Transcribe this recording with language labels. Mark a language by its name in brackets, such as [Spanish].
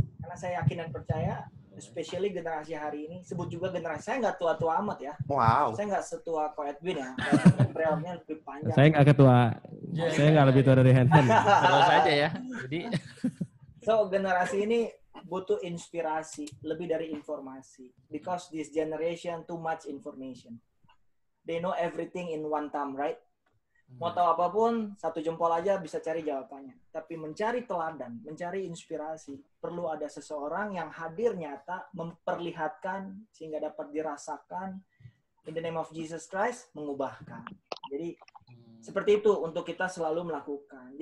[Indonesian] Karena saya yakin dan percaya, especially generasi hari ini, sebut juga generasi, saya nggak tua-tua amat ya. Wow. Saya nggak setua Ko Edwin ya. Realnya lebih panjang. Saya nggak ketua. Saya nggak lebih tua dari Hen. Terus aja ya. Jadi So, generasi ini butuh inspirasi, lebih dari informasi. [English] Because this generation too much information. They know everything in one time, right? [Indonesian] Mau tahu apapun, 1 jempol aja bisa cari jawabannya. Tapi mencari teladan, mencari inspirasi, perlu ada seseorang yang hadir nyata, memperlihatkan, sehingga dapat dirasakan, [English] in the name of Jesus Christ, [Indonesian] mengubahkan. Jadi, seperti itu untuk kita selalu melakukan.